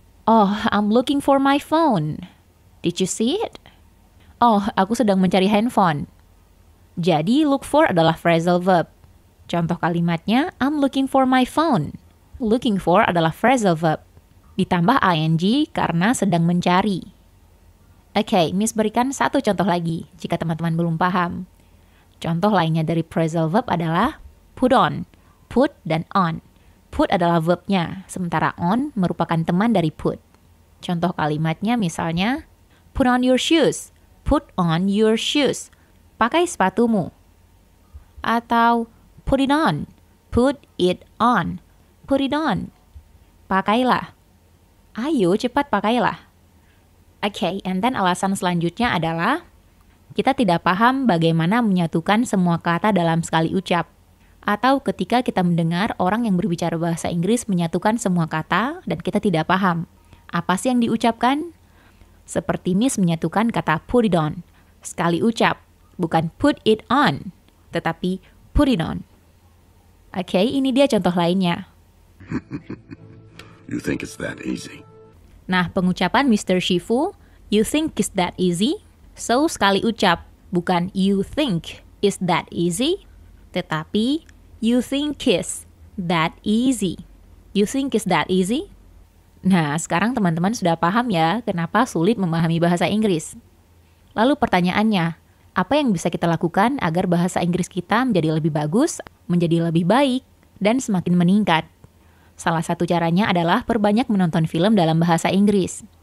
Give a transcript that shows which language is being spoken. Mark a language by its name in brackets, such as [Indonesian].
[English] Oh, I'm looking for my phone. Did you see it? Oh, [Indonesian] aku sedang mencari handphone. Jadi look for adalah phrasal verb. Contoh kalimatnya, [English] I'm looking for my phone. [Indonesian] Looking for adalah phrasal verb. Ditambah ing karena sedang mencari. Oke, Miss berikan satu contoh lagi jika teman-teman belum paham. Contoh lainnya dari phrasal verb adalah put on, put dan on. Put adalah verbnya, sementara on merupakan teman dari put. Contoh kalimatnya misalnya, [English] put on your shoes, put on your shoes. [Indonesian] Pakai sepatumu. [English] Atau put it on, put it on, put it on. [Indonesian] Pakailah. Ayo cepat pakailah. Oke, and then alasan selanjutnya adalah kita tidak paham bagaimana menyatukan semua kata dalam sekali ucap. Atau ketika kita mendengar orang yang berbicara bahasa Inggris menyatukan semua kata dan kita tidak paham. Apa sih yang diucapkan? Seperti Miss menyatukan kata [English] put it on. [Indonesian] Sekali ucap, bukan [English] put it on, [Indonesian] tetapi [English] put it on. [Indonesian] Oke, ini dia contoh lainnya. [English] You think it's that easy? [Indonesian] Nah, pengucapan Mr. [English] Shifu, you think is that easy? So, [Indonesian] sekali ucap, bukan [English] you think is that easy, [Indonesian] tetapi [English] you think is that easy. You think is that easy? [Indonesian] Nah, sekarang teman-teman sudah paham ya kenapa sulit memahami bahasa Inggris. Lalu pertanyaannya, apa yang bisa kita lakukan agar bahasa Inggris kita menjadi lebih bagus, menjadi lebih baik, dan semakin meningkat? Salah satu caranya adalah perbanyak menonton film dalam bahasa Inggris.